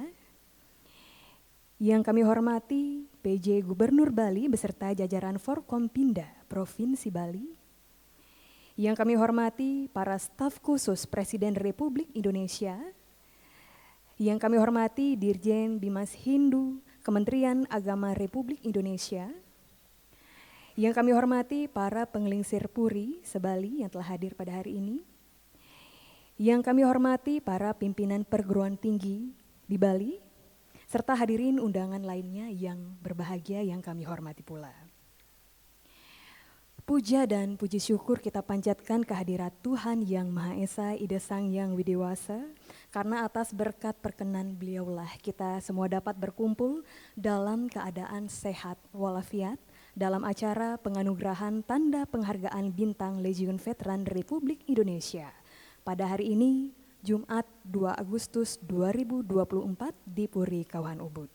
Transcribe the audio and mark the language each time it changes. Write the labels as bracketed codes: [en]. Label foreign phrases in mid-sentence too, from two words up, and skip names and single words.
[id] Yang kami hormati PJ Gubernur Bali beserta jajaran Forkompinda Provinsi Bali. Yang kami hormati para staf khusus Presiden Republik Indonesia. Yang kami hormati Dirjen Bimas Hindu Kementerian Agama Republik Indonesia. Yang kami hormati para pengelingsir Puri se-Bali yang telah hadir pada hari ini. Yang kami hormati para pimpinan perguruan tinggi di Bali, serta hadirin undangan lainnya yang berbahagia yang kami hormati pula. Puja dan puji syukur kita panjatkan kehadirat Tuhan Yang Maha Esa, Ida Sang Yang Widewasa, karena atas berkat perkenan beliaulah kita semua dapat berkumpul dalam keadaan sehat walafiat dalam acara penganugerahan Tanda Penghargaan Bintang Legiun Veteran Republik Indonesia pada hari ini, Jumat 2 Agustus 2024 di Puri Kauhan Ubud.